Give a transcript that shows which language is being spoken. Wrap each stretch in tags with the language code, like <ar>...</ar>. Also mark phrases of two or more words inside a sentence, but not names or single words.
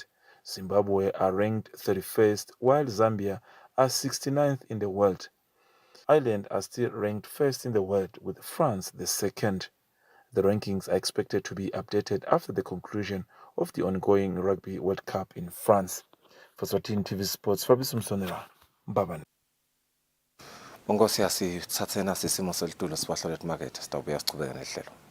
<en>Zimbabwe are ranked 31st, while Zambia are 69th in the world. Ireland are still ranked 1st in the world, with France the 2nd. The rankings are expected to be updated after the conclusion of the ongoing Rugby World Cup in France. For Eswatini TV Sports, Fabrice Msonera, Mbabane.</en> <ss>Bongosi asithathena sisimo selitulo sibahlole emarket sitawubuya sichubeke nehlelo.</ss>